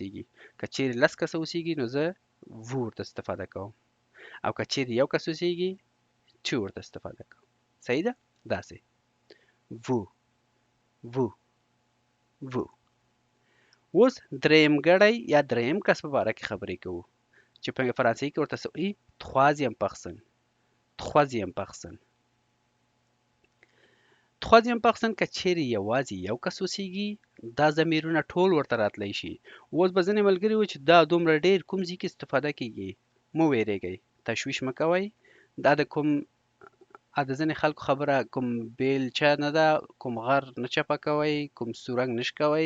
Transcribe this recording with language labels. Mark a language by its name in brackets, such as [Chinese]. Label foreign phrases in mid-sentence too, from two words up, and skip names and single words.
[Pashto] که چیرې 10 کسه اوسیږي نو زه وو ورته استفاده کوم. او که چیرې یو کس اوسېږي to ورته استفاده کوو. صحیح ده؟ داسې [French] vous vous vous. [Pashto] اوس درېیمګړی یا درېیم کس په باره کې خبرې کوو چې په فرانسوي کې ورته څه وایي [French] troisième personne. troisième personne. troisième personne [Pashto] که چیرې یوازې یو کس اوسېږي دا ضمیرونه ټول ورته راتلی شي. اوس به ځینې ملګري وایي چې دا دومره ډېر کوم ځای کې استفاده کیږي. مه ویرېږئ، تشویش مه کوئ. دا د کوم د ځینې خلکو خبره کوم بیلچه نه ده، کوم غر نه چپه کوئ، کوم سورنګ نه شکوئ.